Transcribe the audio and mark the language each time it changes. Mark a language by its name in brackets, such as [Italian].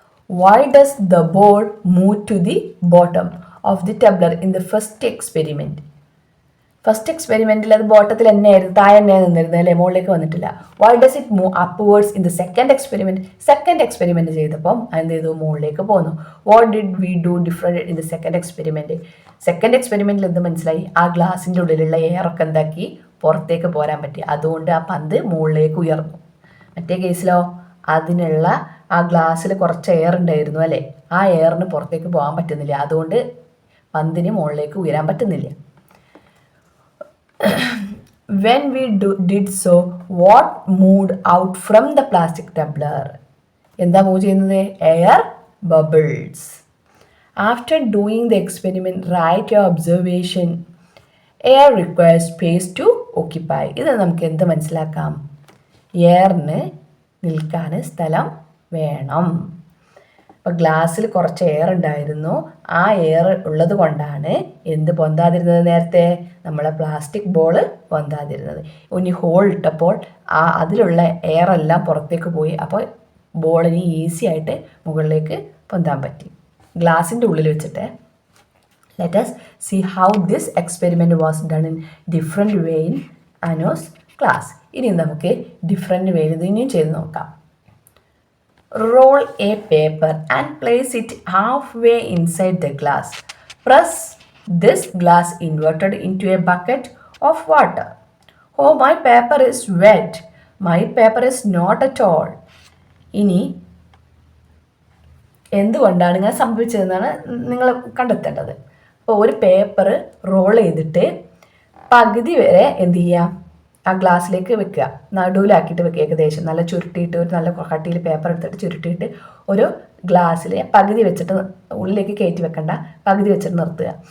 [English] Why does the ball move to the bottom of the tumbler in the first experiment? [Malayalam] First എക്സ്പെരിമെൻറ്റിൽ അത് ബോട്ടത്തിൽ തന്നെയായിരുന്നു, താഴെ തന്നെയാണ് നിന്നിരുന്നത് അല്ലേ, മുകളിലേക്ക് വന്നിട്ടില്ല. [English] why does it move upwards in the [Malayalam] second experiment? Second experiment ചെയ്തപ്പം എന്ത് ചെയ്തു? മുകളിലേക്ക് പോന്നു. [English] What did we do different in the second experiment? [Malayalam] Second എക്സ്പെരിമെൻറ്റിൽ എന്ത് മനസ്സിലായി? ആ ഗ്ലാസിൻ്റെ ഉള്ളിലുള്ള എയറൊക്കെ എന്താക്കി? പുറത്തേക്ക് പോരാൻ പറ്റി. അതുകൊണ്ട് ആ പന്ത് മുകളിലേക്ക് ഉയർന്നു. മറ്റേ കേസിലോ അതിനുള്ള ആ ഗ്ലാസ്സിൽ കുറച്ച് എയർ ഉണ്ടായിരുന്നു അല്ലേ, ആ എയറിന് പുറത്തേക്ക് പോകാൻ പറ്റുന്നില്ല. അതുകൊണ്ട് പന്തിന് മുകളിലേക്ക് ഉയരാൻ പറ്റുന്നില്ല. [English] when we did so, what moved out from the plastic tumbler? [Malayalam] എന്താ മൂവ് ചെയ്യുന്നത്? Air bubbles. [English] After doing the experiment write your observation. Air requires space to occupy. [Malayalam] ഇത് നമുക്ക് എന്ത് മനസ്സിലാക്കാം? എയറിന് നിൽക്കാൻ സ്ഥലം വേണം. അപ്പോൾ ഗ്ലാസ്സിൽ കുറച്ച് എയർ ഉണ്ടായിരുന്നു. ആ എയർ ഉള്ളത് കൊണ്ടാണ് എന്ത് പൊന്താതിരുന്നത്? നേരത്തെ നമ്മളെ പ്ലാസ്റ്റിക് ബോൾ പൊന്താതിരുന്നത്. ഇനി ഹോൾ ഇട്ടപ്പോൾ അതിലുള്ള എയർ എല്ലാം പുറത്തേക്ക് പോയി. അപ്പോൾ ബോളിന് ഈസി ആയിട്ട് മുകളിലേക്ക് പൊന്താൻ പറ്റി ഗ്ലാസിൻ്റെ ഉള്ളിൽ വെച്ചിട്ട്. [English] Let us see how this experiment was done in different way in Anu's class. [Malayalam] ഇനി നമുക്ക് ഡിഫറെൻറ്റ് വേയിൽ ഇത് ഇനിയും ചെയ്ത് നോക്കാം. [English] Roll a paper and place it halfway inside the glass. Press this glass inverted into a bucket of water. Oh, my paper is wet. My paper is not at all. [Malayalam] ഇനി എന്തുകൊണ്ടാണ് ഇങ്ങനെ സംഭവിച്ചതെന്നാണ് നിങ്ങൾ കണ്ടെത്തേണ്ടത്. അപ്പോൾ ഒരു പേപ്പർ റോൾ ചെയ്തിട്ട് പകുതി വരെ എന്ത് ചെയ്യുക? ആ ഗ്ലാസ്സിലേക്ക് വെക്കുക, നടുവിലാക്കിയിട്ട് വെക്കുക. ഏകദേശം നല്ല ചുരുട്ടിയിട്ട് ഒരു നല്ല കട്ടിയിൽ പേപ്പർ എടുത്തിട്ട് ചുരുട്ടിയിട്ട് ഒരു ഗ്ലാസ്സിൽ പകുതി വെച്ചിട്ട് ഉള്ളിലേക്ക് കയറ്റി വെക്കണ്ട, പകുതി വെച്ചിട്ട് നിർത്തുക.